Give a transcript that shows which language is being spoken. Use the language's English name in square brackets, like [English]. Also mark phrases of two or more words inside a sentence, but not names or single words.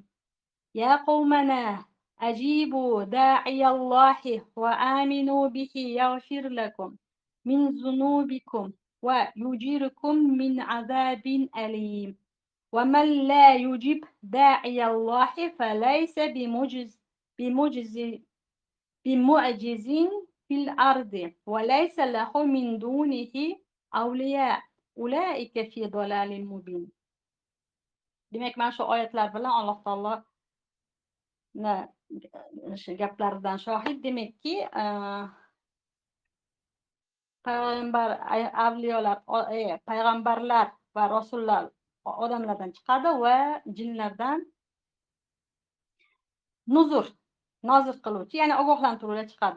[Arabic] يا قومنا أجيبوا داعي الله وآمنوا به يغفر لكم من ذنوبكم ويجيركم من عذاب أليم. ومن لا يجب داعي الله فليس بمعجز في الأرض وليس له من دونه أولياء أولئك في ضلال مبين. [Uzbek] Demek mana shu oyatlar bilan Alloh taolo shu gaplaridan shohid. Demakki, payg'ambarlar va rasullar odamlardan chiqadi va jinlardan nozir qiluvchi, ya'ni ogohlantiruvchi chiqadi.